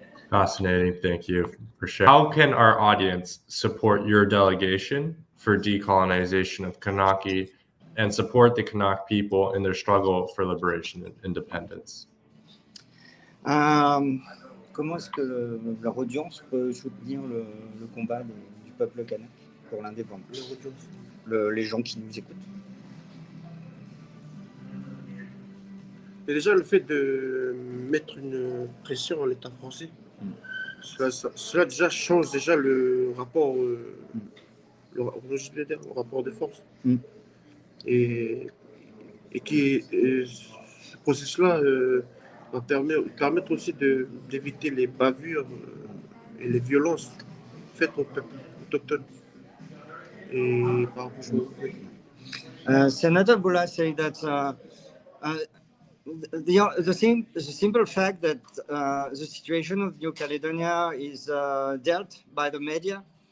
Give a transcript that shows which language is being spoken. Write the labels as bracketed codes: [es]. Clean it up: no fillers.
[en] Fascinating. Thank you for sharing. How can our audience support your delegation for decolonization of Kanaky and support the Kanak people in their struggle for liberation and independence? [fr] Comment est-ce que leur audience peut soutenir le combat du peuple kanak pour l'indépendance? Les gens qui nous écoutent. Et déjà, le fait de mettre une pression à l'État français, cela déjà change déjà le rapport, le rapport de force. Et ce processus-là va permettre aussi d'éviter les bavures et les violences faites au peuple autochtone. Et par rapport [en] Senator Boula said that the simple fact that the situation of New Caledonia is dealt by the media